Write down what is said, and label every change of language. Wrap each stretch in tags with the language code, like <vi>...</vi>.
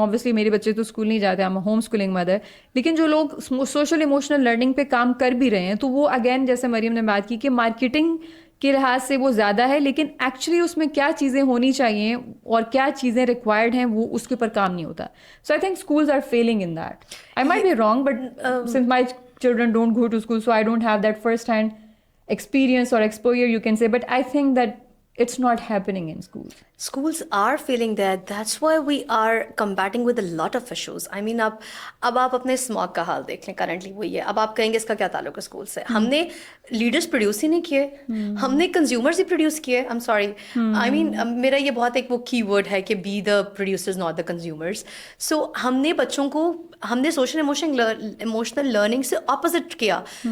<ur>obviously میرے بچے تو اسکول نہیں جاتے, ہم ہوم اسکولنگ مدر, لیکن جو لوگ سوشل ایموشنل لرننگ پہ کام کر بھی رہے ہیں تو وہ اگین جیسے مریم نے بات کی کہ مارکیٹنگ کے لحاظ سے وہ زیادہ ہے, لیکن ایکچولی اس میں کیا چیزیں ہونی چاہیے اور کیا چیزیں ریکوائرڈ ہیں وہ اس کے اوپر کام نہیں ہوتا.</ur> <en>So I think schools are feeling in that. I might be wrong, but since my children don't go to school, so I don't have that first hand experience or exposure you can say, but I think that it's not happening in schools. Schools are feeling that. That's why we are combating with a lot of issues. I mean,</en> <ur>اب آپ اپنے smog کا حال دیکھ لیں, currently وہی ہے. اب آپ کہیں گے اس کا کیا تعلق ہے اسکول سے؟ ہم نے لیڈرس پروڈیوس ہی نہیں کیے, ہم نے کنزیومرز ہی پروڈیوس کیے.</ur> <en>I'm sorry, I mean</en> <ur>میرا یہ بہت ایک وہ</ur> <en>key word</en> <ur>ہے کہ</ur> <en>Be the producers not the consumers.</en> <ur>سو ہم نے بچوں کو, ہم نے سوشل ایموشنل لرننگ سے اپوزٹ کیا.</ur>